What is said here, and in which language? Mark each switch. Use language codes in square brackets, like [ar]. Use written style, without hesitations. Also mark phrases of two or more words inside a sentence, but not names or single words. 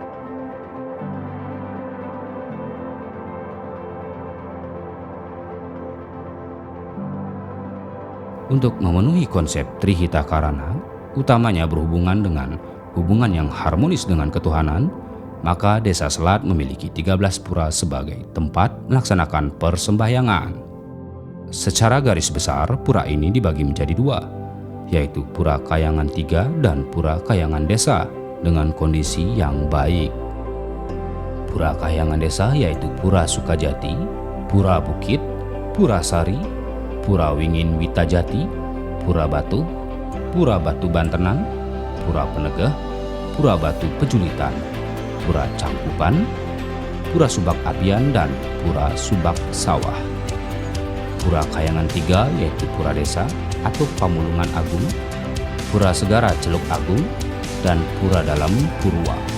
[id] Untuk memenuhi konsep Trihita Karana, utamanya berhubungan dengan hubungan yang harmonis dengan ketuhanan, maka Desa Selat memiliki 13 pura sebagai tempat melaksanakan persembahyangan. Secara garis besar, pura ini dibagi menjadi dua, yaitu Pura Kayangan 3 dan Pura Kayangan Desa dengan kondisi yang baik. Pura Kayangan Desa yaitu Pura Sukajati, Pura Bukit, Pura Sari, Pura Wingin Witajati, Pura Batu, Pura Batu Bantenan, Pura Penegeh, Pura Batu Pejulitan, Pura Cangkuban, Pura Subak Abian, dan Pura Subak Sawah. Pura Kayangan 3 yaitu Pura Desa atau Pamulungan Agung, Pura Segara Celuk Agung, dan Pura Dalam Purwa.